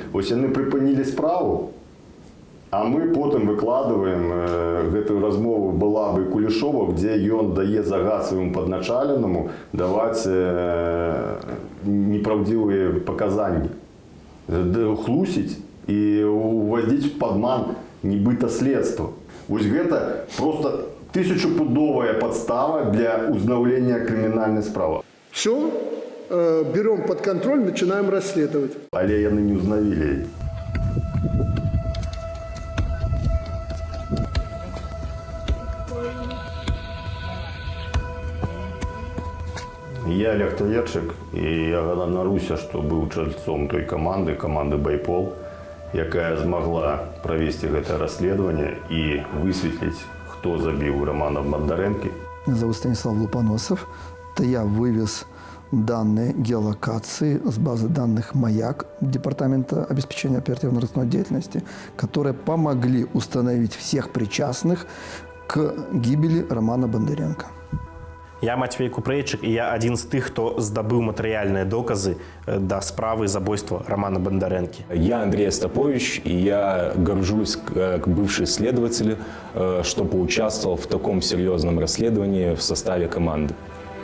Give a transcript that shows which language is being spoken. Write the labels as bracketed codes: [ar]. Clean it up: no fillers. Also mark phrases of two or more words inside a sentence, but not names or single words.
[be] Вось яны прыпынілі справу, а мы потым выкладываем гэтую размову Балабы і Кулешова, дзе ён дае загад свайму падначаленаму даваць непраўдзівыя паказанні. Хлусіць і уводзіць в падман нібыта следства. Вось гэта просто тысячапудовая подстава для узнавлення крымінальнай справы. [ru] Все, берем под контроль, начинаем расследовать. [be] Але яны не узнавілі. Я Олег Таверчык, і я ганаруся, што быў чальцом той каманды «Байпол», якая змагла правесці гэтае расследаванне і высветліць, хто забіў Рамана Бондаренкі. [ru] Меня зовут Станислав Лупоносов. Это я вывез данные геолокации с базы данных «Маяк» Департамента обеспечения оперативно-розыскной деятельности, которые помогли установить всех причастных к гибели Романа Бондаренка. [be] Я Матвей Купрейчык, і я адзін з тых, хто здабыў матэрыяльныя доказы да справы забойства Романа Бондаренкі. [ru] Я Андрей Остапович, и я горжусь, как бывший следователь, что поучаствовал в таком серьезном расследовании в составе команды.